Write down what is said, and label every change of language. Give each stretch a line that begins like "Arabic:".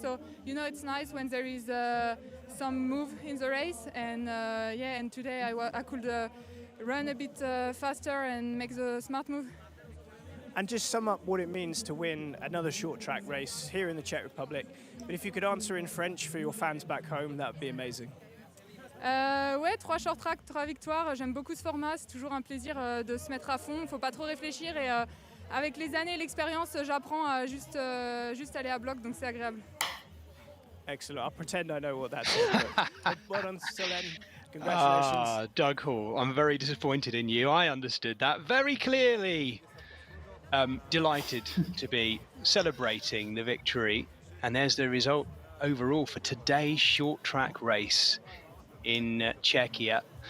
English: So it's nice when there is some move in the race, and and today I could run a bit faster and make the smart move. And just sum up what it means to win another short track race here in the Czech Republic. But if you could answer in French for your fans back home, that would be amazing.
French: Ouais, 3 short track, 3 victoires. J'aime beaucoup ce format. C'est toujours un plaisir de se mettre à fond. Faut pas trop réfléchir et avec les années et l'expérience, j'apprends à juste aller à bloc, donc c'est agréable.
English: Excellent. I'll pretend I know what that is. Well done, Solène. Congratulations. Doug Hall, I'm very disappointed in you. I understood that very clearly. Delighted to be celebrating the victory, and there's the result overall for today's short track race in Czechia.